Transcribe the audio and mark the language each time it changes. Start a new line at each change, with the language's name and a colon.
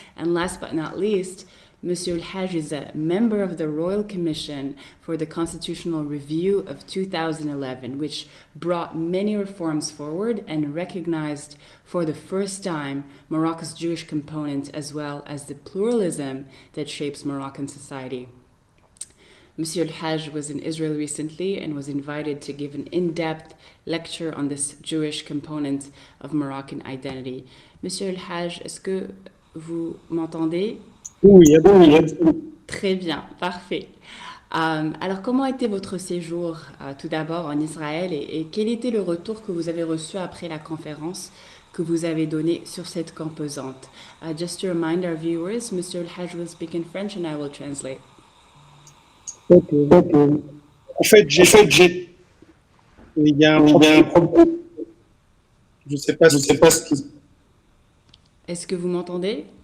English: And last but not least, Monsieur El-Haj is a member of the Royal Commission for the Constitutional Review of 2011, which brought many reforms forward and recognized for the first time Morocco's Jewish component as well as the pluralism that shapes Moroccan society. Monsieur El-Haj was in Israel recently and was invited to give an in-depth lecture on this Jewish component of Moroccan identity.
French: Monsieur El-Haj, est-ce que vous m'entendez? Oui. Très bien, parfait. Alors, comment était votre séjour tout d'abord en Israël et quel était le retour que vous avez reçu après la conférence que vous avez donnée sur cette composante?
English: Just to remind our viewers, Mr. El-Hajj will speak in French and I will translate. Ok.
French: En fait, il y a un problème. Je ne sais pas ce qui. Est-ce que vous m'entendez?